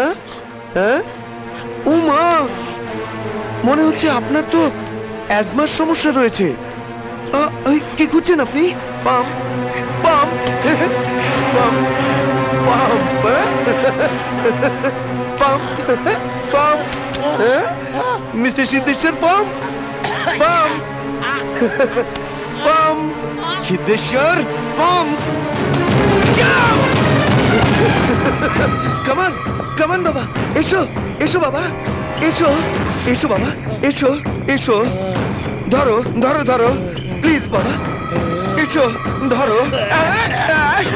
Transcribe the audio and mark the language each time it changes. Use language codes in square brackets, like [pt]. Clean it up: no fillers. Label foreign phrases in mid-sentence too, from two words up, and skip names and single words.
[bn] হ্যাঁ? ও মা, মনে হচ্ছে আপনার তো অ্যাজমার সমস্যা রয়েছে। কি করছেন আপনি? পাম পাম পাম পাম পাম পাম, মিস্টার সিদ্ধেশ্বর, পাম পাম পাম, সিদ্ধেশ্বর পাম। [en] come on come on [bn] বাবা, এসো এসো বাবা, এসো এসো বাবা, এসো এসো, ধরো ধরো ধরো, প্লিজ বাবা, এসো ধরো।